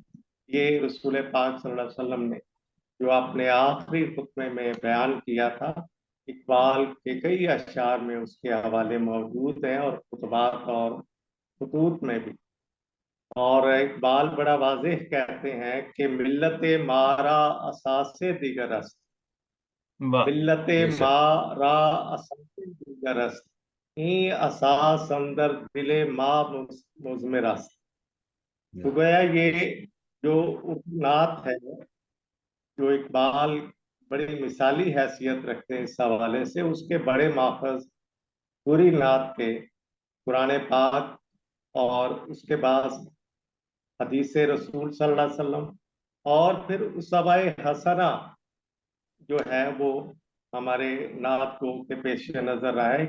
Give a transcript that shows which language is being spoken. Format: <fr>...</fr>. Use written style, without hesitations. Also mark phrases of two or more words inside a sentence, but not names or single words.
<ur>یہ رسول پاک صلی اللہ علیہ وسلم نے جو اپنے آخری خطبے میں بیان کیا تھا، اقبال کے کئی اشعار میں اس کے حوالے موجود ہیں اور خطبات اور خطوط میں بھی. اور اقبال بڑا واضح کہتے ہیں کہ</ur> <fa>ملت مارا اساس دیگر است،</fa> <ur>واہ،</ur> <fa>ملت</fa> <ur>بے شک.</ur> <fa>مارا اساس دیگر است، این اساس اندر دل ما مضمر است.</fa> <ur>تو گویا یہ جو نعت ہے، جو اقبال بڑی مثالی حیثیت رکھتے ہیں اس حوالے سے، اس کے بڑے ماخذ پوری نعت کے قرآن پاک اور اس کے بعد حدیث رسول صلی اللہ علیہ وسلم، اور پھر اسوہ حسنہ جو ہے وہ ہمارے نعت کو کے پیش نظر رہا ہے.</ur>